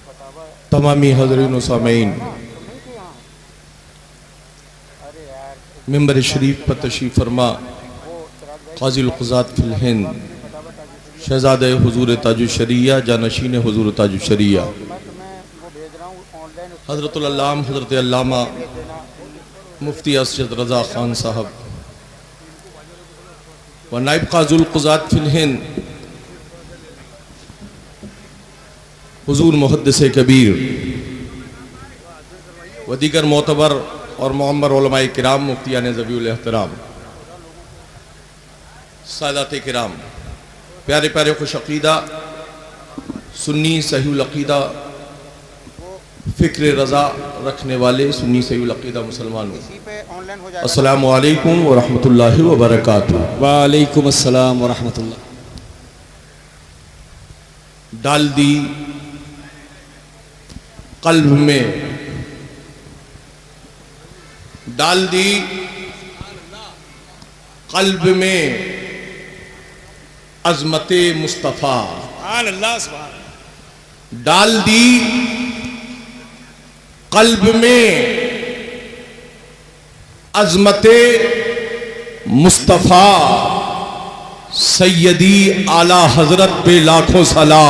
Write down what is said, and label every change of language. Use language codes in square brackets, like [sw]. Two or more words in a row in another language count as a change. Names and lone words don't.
[ur] تمامی حاضرین و سامعین، منبر شریف پر تشریف فرما قاضی القضاۃ فی الہند شہزادے حضور تاج الشریعہ جانشین حضور تاج الشریعہ حضرت العلام حضرت علامہ مفتی اسد رضا خان صاحب و نائب قاضی القضاۃ فی الہند حضور محدث کبیر و دیگر معتبر اور معمر علمائے کرام مفتیان ذوی الاحترام سادات کرام، پیارے پیارے خوش عقیدہ سنی صحیح العقیدہ فکر رضا رکھنے والے سنی صحیح العقیدہ مسلمانوں, [ar] السلام عليكم و رحمة الله و بركاته. وعليكم السلام و رحمة الله. [ur] ڈال دی قلب میں، ڈال دی قلب میں عظمت مصطفیٰ، ڈال دی قلب میں عظمت مصطفیٰ، سیدی اعلیٰ حضرت پہ لاکھوں سلام.